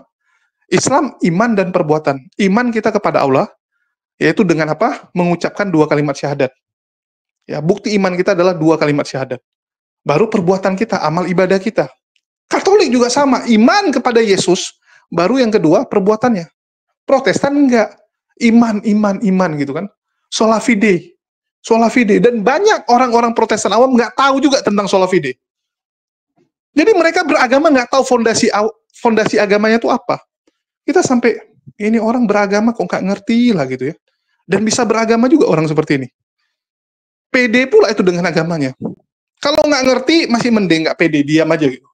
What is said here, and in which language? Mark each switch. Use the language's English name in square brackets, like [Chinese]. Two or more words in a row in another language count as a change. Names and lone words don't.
[Indonesian] Islam, iman dan perbuatan. Iman kita kepada Allah, yaitu dengan apa? Mengucapkan 2 kalimat syahadat. Ya, bukti iman kita adalah 2 kalimat syahadat. Baru perbuatan kita, amal ibadah kita. Katolik juga sama. Iman kepada Yesus, baru yang kedua perbuatannya. Protestan enggak. Iman gitu kan. [Latin] Sola fide. Sola fide. [Indonesian] Dan banyak orang-orang Protestan awam nggak tahu juga tentang [Latin] sola fide. [Indonesian] Jadi mereka beragama nggak tahu fondasi agamanya itu apa. Kita sampai, ini orang beragama kok nggak ngerti lah gitu ya. Dan bisa beragama juga orang seperti ini. pede pula itu dengan agamanya. Kalau nggak ngerti masih mending nggak pede, diam aja gitu.